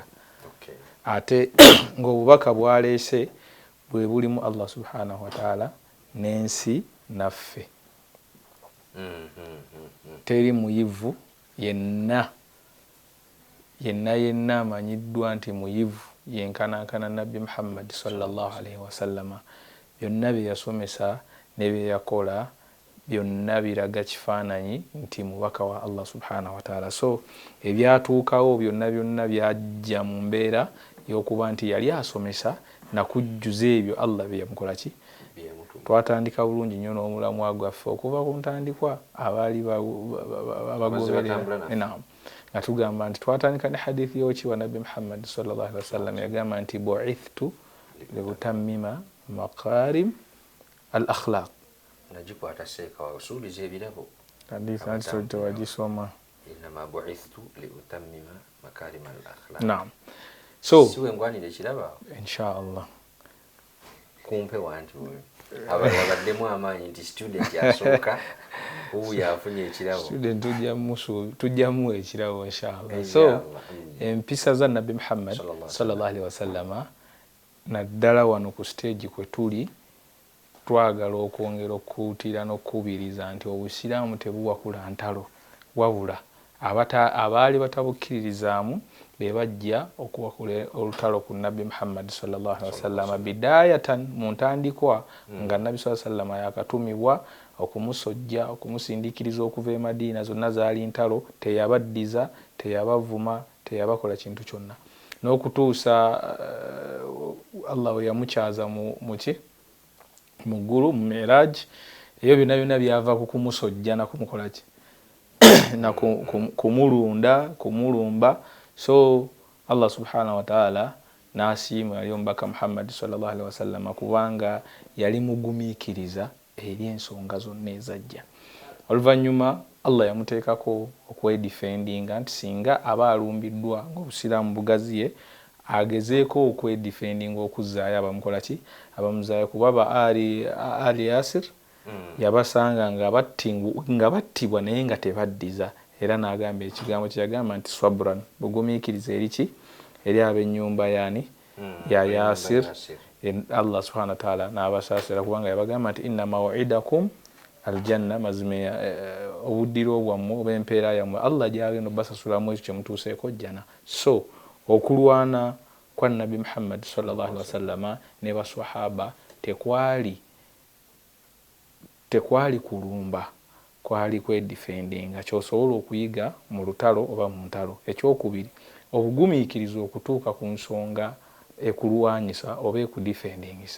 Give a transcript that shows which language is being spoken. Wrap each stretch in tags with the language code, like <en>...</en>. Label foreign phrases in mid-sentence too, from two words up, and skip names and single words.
<lg>Ate ng'obubaka bwaleese bwe bulimu</lg> <ar>الله سبحانه وتعالى</ar> <lg>n'ensi naffe. Teri muyivu yenna amanyiddwa nti muyivu yenkanankana Nabbi Muhammad</lg> <ar>صلى الله عليه وسلم.</ar> <lg>Byonna bye yasomesa ne bye yakola byonna biraga kifaananyi nti mubaka wa</lg> <ar>الله سبحانه وتعالى.</ar> <lg>So ebyatuukawo byonna byajja mu mbeera y'okuba nti yali asomesa na kujjuza ebyo Allah bye yamukola ki? twatandika bulungi nnyo n'omulamwa gwaffe okuva ku ntandikwa abaali abagoberera nga tugamba nti twatandika ne hadithi y'okiwa nabbi Muhammad</lg> <ar>صلى الله عليه وسلم</ar> <lg>yagamba nti</lg> <ar>بعثت لأتمم مكارم الأخلاق.</ar> <lg>Nagikwata seeka wasuubiza ebirabo hadithi anti tewagisoma</lg> <ar>إنما بعثت لأتمم مكارم الأخلاق.</ar> <lg>Naam. So siwe ngwanire kiraba inshallah kumpe wantu abaddemu amaanyi nti student asooka ubu yafunye ekirabo student tujjamu ekirabo inshallah. So empisa za nabbi Muhammad</lg> <ar>صلى الله عليه وسلم</ar> <lg>naddala wano ku stage kwe tuli twagala okwongera okukuutira n'okukubiriza nti obusiraamu tebuwakula ntalo wabula abaali batabukkiririzaamu be bajja okuwakula olutalo ku nabbi Muhammad</lg> <ar>صلى الله عليه وسلم</ar> <lg>bidayatan mu ntandikwa nga nabbi</lg> <ar>صلى الله عليه وسلم</ar> <lg>yakatumibwa okumusojja okumusindikiriza okuva e Madina zonna zaali ntalo teyabaddiza teyabavuma teyabakola kintu kyonna n'okutuusa Allah we yamukyaza mu ggulu mu Miraj eyo byonna byava ku kumusojja na kumukola ki na kumulumba. So</lg> <ar>الله سبحانه وتعالى</ar> <lg>nasiima yali omubaka Muhammad</lg> <ar>صلى الله عليه وسلم</ar> <lg>kubanga yali mugumiikiriza eri ensonga zonna ezajja. Oluvannyuma Allah yamuteekako okwedifendinga nti singa aba alumbiddwa ng'obusiraamu bugaziye agezeeko okwedifendinga okuzzaayo abamukola ki abamuzaayo kuba Ali Yasir yabasanga nga battibwa naye nga tebaddiza era n'agamba ekigambo kyeyagamba nti swabran bugumiikiriza eri ab'ennyumba ya Yasir.</lg> <ar>الله سبحانه وتعالى</ar> <lg>n'abasaasira kubanga yabagamba nti</lg> <ar>إن موعدكم الجنة</ar> <lg>mazime obuddiro bwammwe oba empeera yammwe Allah gyagenda basasulamu ekyo kyemutuuseeko jjana. So okulwana kwa nabbi Muhammad</lg> <ar>صلى الله عليه وسلم</ar> <lg>ne baswahaba tekwali kulumba kwali kwedifendinga kyosobola okuyiga mu lutalo oba mu ntalo. Ekyokubiri obugumiikiriza okutuuka ku nsonga ekulwanyisa oba ekudifendingisa.</lg>